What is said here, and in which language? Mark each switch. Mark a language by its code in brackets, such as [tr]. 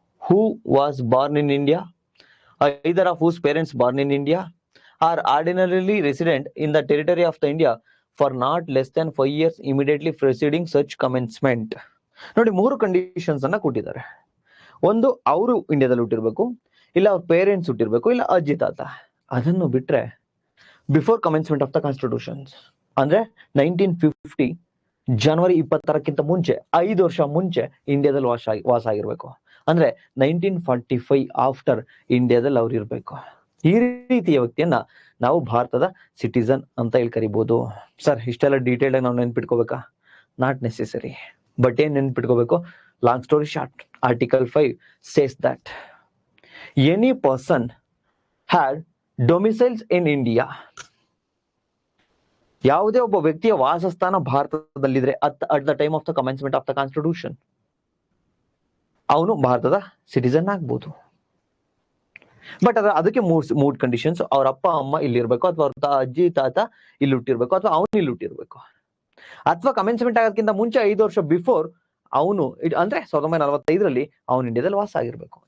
[en] Who was born in India, either of whose parents born in India are ordinarily resident in the territory of the India for not less than 5 years immediately preceding such commencement. [kn] ನೋಡಿ, 3 conditions ಅನ್ನ ಕೊಟ್ಟಿದ್ದಾರೆ. ಒಂದು, ಅವರು ಇಂಡಿಯಾದಲ್ಲಿ ಹುಟ್ಟಿರ್ಬೇಕು, ಇಲ್ಲ ಅವ್ರ parents ಹುಟ್ಟಿರ್ಬೇಕು, ಇಲ್ಲ ಅಜ್ಜಿ ತಾತ. ಅದನ್ನು ಬಿಟ್ರೆ [en] before commencement of the constitutions, [kn] ಅಂದ್ರೆ 1950 ಜನವರಿ 26ಕ್ಕಿಂತ ಮುಂಚೆ 5 ವರ್ಷ ಮುಂಚೆ ಇಂಡಿಯಾದಲ್ಲಿ ವಾಸ ಆಗಿರ್ಬೇಕು. ಅಂದ್ರೆ 1945 ಆಫ್ಟರ್ ಇಂಡಿಯಾದಲ್ಲಿ ಅವ್ರು ಇರ್ಬೇಕು. ಈ ರೀತಿಯ ವ್ಯಕ್ತಿಯನ್ನ ನಾವು ಭಾರತದ ಸಿಟಿಜನ್ ಅಂತ ಹೇಳಿ ಕರಿಬಹುದು. ಸರ್, ಇಷ್ಟೆಲ್ಲ ಡೀಟೇಲ್ ಆಗಿ ನಾವು ನೆನ್ಪಿಟ್ಕೋಬೇಕಾ? [en] Not necessary. But [kn] ಏನ್ ನೆನ್ಪಿಟ್ಕೋಬೇಕು? [en] long story short, article 5 says that any person had domiciles in India [kn] ಯಾವುದೇ ಒಬ್ಬ ವ್ಯಕ್ತಿಯ ವಾಸಸ್ಥಾನ ಭಾರತದಲ್ಲಿದ್ರೆ [en] at the time of the commencement of the constitution [kn] ಅವನು ಭಾರತದ ಸಿಟಿಸನ್ ಆಗ್ಬೋದು. ಬಟ್ ಅದಕ್ಕೆ ಮೂಡ್ ಕಂಡೀಷನ್ಸ್, ಅವ್ರ ಅಪ್ಪ ಅಮ್ಮ ಇಲ್ಲಿರ್ಬೇಕು, ಅಥವಾ ಅವ್ರ ಅಜ್ಜಿ ತಾತ ಇಲ್ಲಿ ಹುಟ್ಟಿರ್ಬೇಕು, ಅಥವಾ ಅವನು ಇಲ್ಲಿ ಹುಟ್ಟಿರ್ಬೇಕು, ಅಥವಾ ಕಮೆನ್ಸ್ಮೆಂಟ್ ಆಗೋದಕ್ಕಿಂತ ಮುಂಚೆ 5 ವರ್ಷ ಬಿಫೋರ್ ಅವನು ಅಂದ್ರೆ 1945ರಲ್ಲಿ ಅವನು ಇಂಡಿಯಾದಲ್ಲಿ ವಾಸ ಆಗಿರ್ಬೇಕು.